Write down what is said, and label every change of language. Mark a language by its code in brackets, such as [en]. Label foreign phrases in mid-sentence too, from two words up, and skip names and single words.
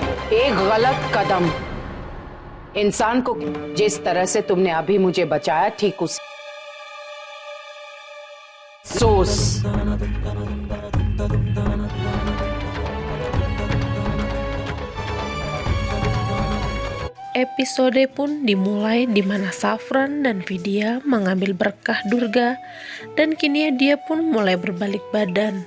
[hi] एक गलत कदम इंसान को जिस तरह से तुमने अभी मुझे बचाया ठीक उस सोस। [id] Episode pun dimulai di mana Safran dan Vidya mengambil berkah Durga dan kini dia pun mulai berbalik badan.